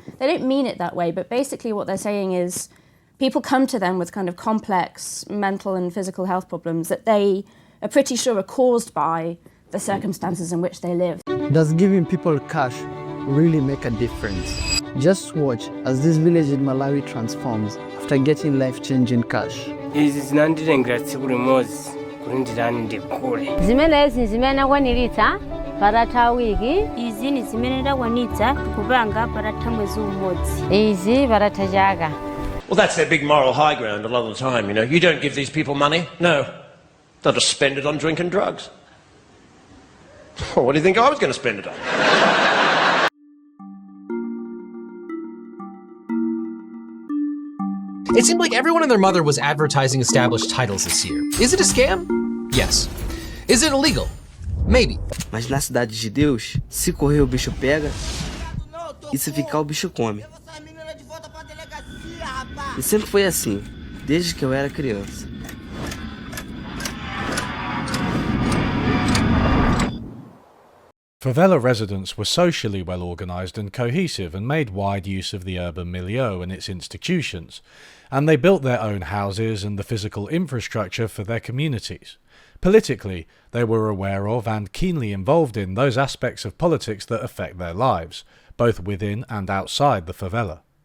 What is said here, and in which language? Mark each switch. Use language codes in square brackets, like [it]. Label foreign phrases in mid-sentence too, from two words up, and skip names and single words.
[en] They don't mean it that way, but basically what they're saying is people come to them with kind of complex mental and physical health problems that they are pretty sure are caused by the circumstances in which they live. Does giving people cash really make a difference? Just watch as this village in Malawi transforms after getting life-changing cash. [ny] Zimenezi zimenakwaniritsa parata wiki izi ni zimene ndakwanitsa kupanga parata mwezi umodzi izi parata chaka. [en] Well, that's their big moral high ground a lot of the time, you know. You don't give these people money. No. They'll just spend it on drink and drugs. Well, what do you think I was going to spend it on? It seemed like everyone and their mother was advertising established titles this year. Is it a scam? Yes. Is it illegal? Maybe. [pt] Mas na cidade de Deus, se correr o bicho pega, e se ficar o bicho come. E sempre foi assim, desde que eu era criança. [en] Favela residents were socially well organised and cohesive and made wide use of the urban milieu and its institutions, and they built their own houses and the physical infrastructure for their communities. Politically, they were aware of and keenly involved in those aspects of politics that affect their lives, both within and outside the favela.